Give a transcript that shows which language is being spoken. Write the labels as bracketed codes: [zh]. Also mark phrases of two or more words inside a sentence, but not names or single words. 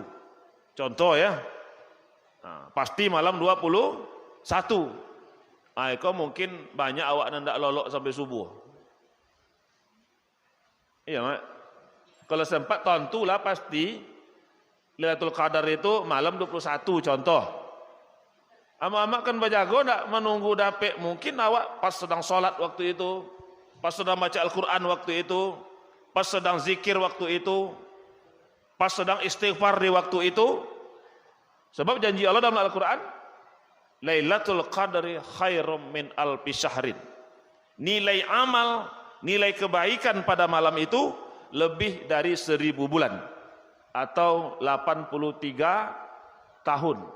[id] Contoh ya. Nah, pasti malam 21. [min] Kau mungkin banyak awak hendak lolok sampai subuh. Iya, Mak. [id] Kalau sempat tentulah pasti Lailatul Qadar itu malam 21 contoh. [min] Amak-amak kan berjago nak menunggu dapet. [id] Mungkin awak pas sedang solat waktu itu, pas sedang baca Al-Quran waktu itu, pas sedang zikir waktu itu, pas sedang istighfar di waktu itu. Sebab janji Allah dalam Al-Quran, [ar] ليلة القدر خير من ألف شهر. [id] Nilai amal, nilai kebaikan pada malam itu lebih dari 1000 bulan atau 83 tahun.